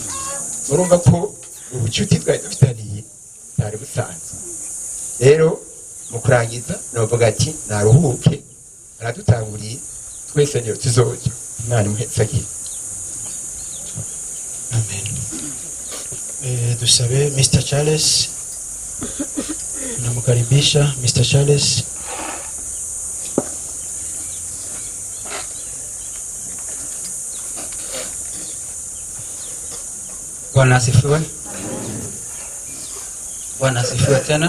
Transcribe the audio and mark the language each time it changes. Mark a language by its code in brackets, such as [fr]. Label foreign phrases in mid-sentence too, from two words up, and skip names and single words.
[rn] Urumva ko ubucuti bwari dufitaniye bwari busanzwe. Rero mu kurangiza novuga ati naruhuke, aradutanguriye twese niyo tuzoja. Imana imuhezagire. Amen. Dusabe Mr. Charles. [sw] Namkaribisha Mr. Charles. Bwana asifiwe. Bwana asifiwe tena.